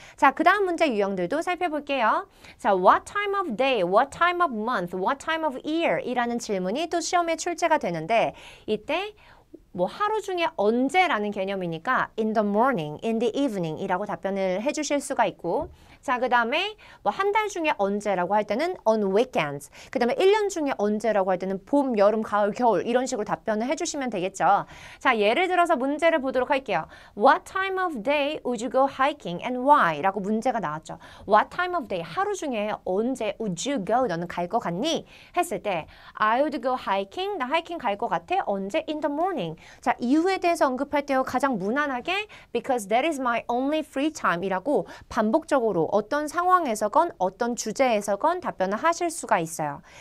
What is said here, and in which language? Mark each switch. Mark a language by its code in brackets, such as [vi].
[ko] 자, 그 다음 문제 유형들도 살펴볼게요. 자, [en] what time of day, what time of month, what time of year [ko] 이라는 질문이 또 시험에 출제가 되는데 이때 하루 중에 언제라는 개념이니까 [en] in the morning, in the evening [ko] 이라고 답변을 해주실 수가 있고 자, 그 다음에 한 달 중에 언제라고 할 때는 [en] on weekends [ko] 그 다음에 1년 중에 언제라고 할 때는 봄, 여름, 가을, 겨울 이런 식으로 답변을 해주시면 되겠죠. 자, 예를 들어서 문제를 보도록 할게요. [en] What time of day would you go hiking and why? [ko] 라고 문제가 나왔죠. [en] What time of day? [ko] 하루 중에 언제 [en] would you go? [ko] 너는 갈 것 같니? 했을 때 [en] I would go hiking. [ko] 나 하이킹 갈 것 같아. 언제? [en] In the morning. [ko] 자, 이유에 대해서 언급할 때요. 가장 무난하게 [en] because that is my only free time [ko] 이라고 반복적으로 어떤 상황에서건 어떤 주제에서건 답변을 하실 수가 있어요.